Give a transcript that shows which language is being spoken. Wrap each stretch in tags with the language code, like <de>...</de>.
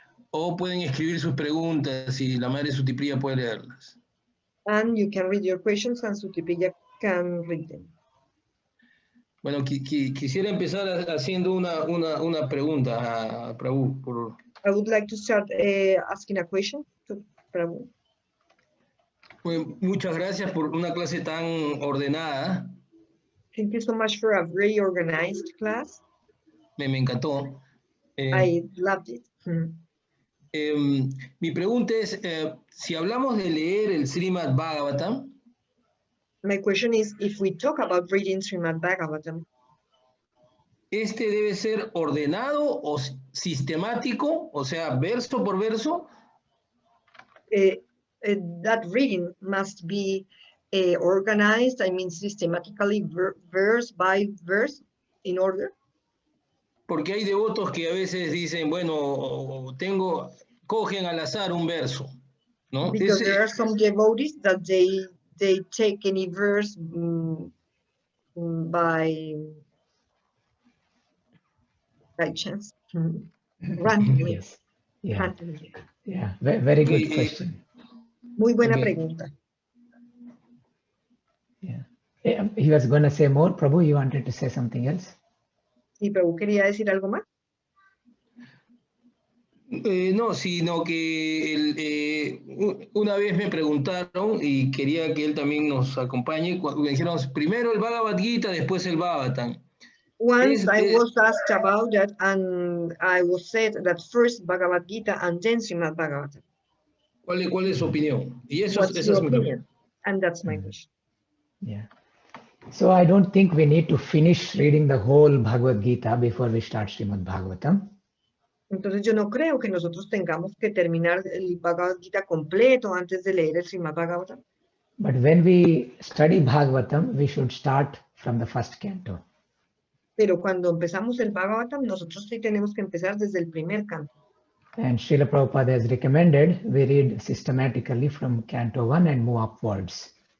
<es>O pueden escribir sus preguntas y la Madre Sutipriya puede leerlas.</es> <en>And you can read your questions and Sutipriya can read them.</en> <es>Bueno, quisiera empezar haciendo una pregunta a Prabhu.</es> <en>I would like to start asking a question to Prabhu.</en> <es>Pues, muchas gracias por una clase tan ordenada.</es> <en>Thank you so much for a very organized class.</en> <es>Me encantó.</es> <en>I loved it.</en> <es>Mi pregunta es, si hablamos de leer el Srimad Bhagavatam,</es> <en>my question is, if we talk about reading Srimad Bhagavatam,</en> <es>¿este debe ser ordenado o sistemático, o sea, verso por verso?</es> <en>That reading must be organized, I mean systematically, verse by verse, in order.</en> <es>Porque hay devotos que a veces dicen, bueno, cogen al azar un verso, ¿no?</es> <en>Because there are some devotees that they take any verse by chance, randomly. Yes. Yeah. Yeah. Very good question.</en> <es>Muy buena pregunta.</es> <en>Yeah. He was going to say more. Prabhu, you wanted to say something else?</en> <es>¿Y Prabhu quería decir algo más? No, sino que una vez me preguntaron y quería que él también nos acompañe. Me dijeron primero el Bhagavad Gita, después el Bhagavatam.</es> <en>Once I was asked about that, and I was said that first Bhagavad Gita and then Srimad Bhagavatam.</en> <es>¿Cuál es su opinión? Y eso,</es> <en>What's</en> <es>esa</es> <en>your</en> <es>es mi opinión.</es> <en>opinion? And that's my wish. Yeah. So I don't think we need to finish reading the whole Bhagavad Gita before we start Srimad Bhagavatam.</en> <es>Entonces yo no creo que nosotros tengamos que terminar el Bhagavad Gita completo antes de leer el Srimad Bhagavatam.</es> <en>But when we study Bhagavatam, we should start from the first canto.</en> <es>Pero cuando empezamos el Bhagavatam, nosotros sí tenemos que empezar desde el primer canto.</es> <en>And Srila Prabhupada has recommended we read systematically from canto 1 and move upwards.</en>